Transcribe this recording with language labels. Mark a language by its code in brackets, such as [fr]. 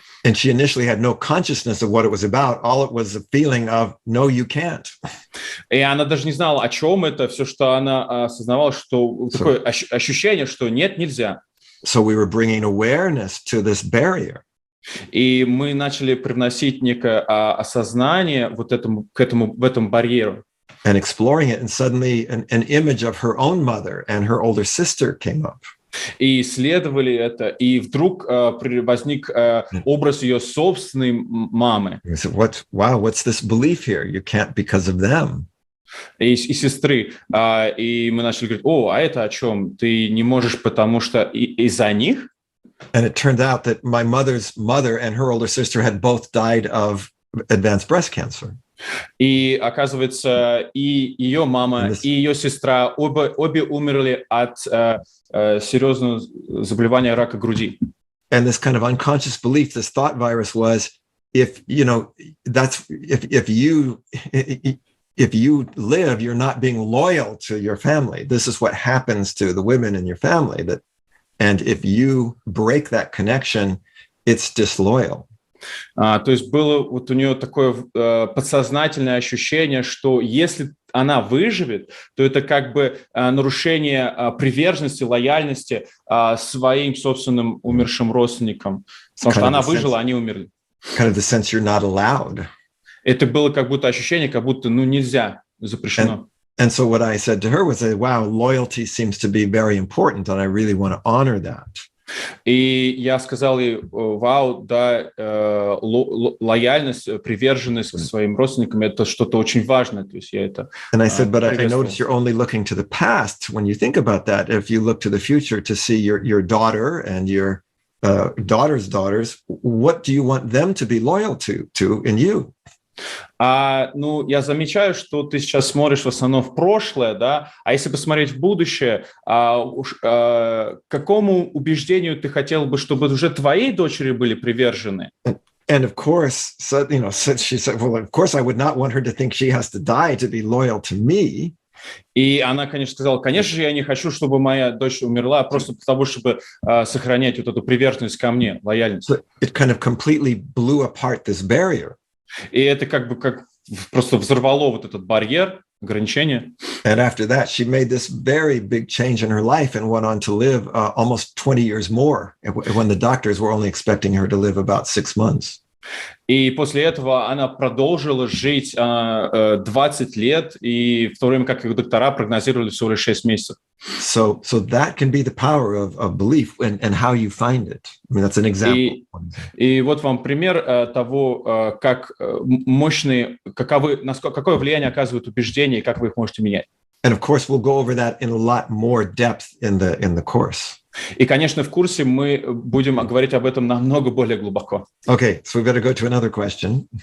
[en] And she initially had no consciousness of what it was about. All it was a feeling of, no, you can't. [ru] И она даже не знала, о чем это. Все, что она осознавала, что такое ощущение, что нет, нельзя. [en] So we were bringing awareness to this barrier. [ru] И мы начали привносить некое осознание в этом барьеру. [en] And exploring it, and suddenly an image of her own mother and her older sister came up. [ru] И исследовали это, и вдруг возник образ ее собственной мамы. [en] Wow, what's this belief here? You can't because of them. [ru] И сестры. И мы начали говорить, а это о чем? Ты не можешь, потому что из-за них? [en] And it turned out that my mother's mother and her older sister had both died of advanced breast cancer. [ru] И оказывается, и ее мама, и ее сестра обе умерли от серьезного заболевания рака груди. [en] And this kind of unconscious belief, this thought virus was, if you live, you're not being loyal to your family. This is what happens to the women in your family. And if you break that connection, it's disloyal. [ru] То есть было вот у нее такое подсознательное ощущение, что если она выживет, то это как бы нарушение приверженности, лояльности своим собственным умершим родственникам. Потому что она выжила, они умерли. [en] Kind of the sense you're not allowed. [ru] Это было как будто ощущение, как будто нельзя, запрещено. [en] And so what I said to her was, wow, loyalty seems to be very important, and I really want to honor that. [ru] И я сказал ей, вау, да, лояльность, приверженность к своим родственникам – это что-то очень важное. То есть я это [en] And I said, but I notice you're only looking to the past when you think about that. If you look to the future to see your daughter and your daughter's daughters, what do you want them to be loyal to in you? [ru] Я замечаю, что ты сейчас смотришь в основном в прошлое, да, а если посмотреть в будущее, какому убеждению ты хотел бы, чтобы уже твои дочери были привержены? [en] And of course, she said, well, of course I would not want her to think she has to die to be loyal to me. [ru] И она, конечно, сказала, конечно же, я не хочу, чтобы моя дочь умерла просто потому, чтобы сохранять вот эту приверженность ко мне, лояльность. [en] So it kind of completely blew apart this barrier. [ru] И это как просто взорвало вот этот барьер, ограничение. [en] And after that, she made this very big change in her life and went on to live almost 20 years more when the doctors were only expecting her to live about 6 months. [ru] И после этого она продолжила жить 20 лет, и в то время как их доктора прогнозировали всего лишь 6 месяцев. [en] So that can be the power of belief and how you find it. I mean, that's an example. [ru] И вот вам пример того, как мощные, какое влияние оказывают убеждения и как вы их можете менять. [en] And of course, we'll go over that in a lot more depth in the course. [ru] И, конечно, в курсе мы будем говорить об этом намного более глубоко. [en] Okay, so we better go to another question.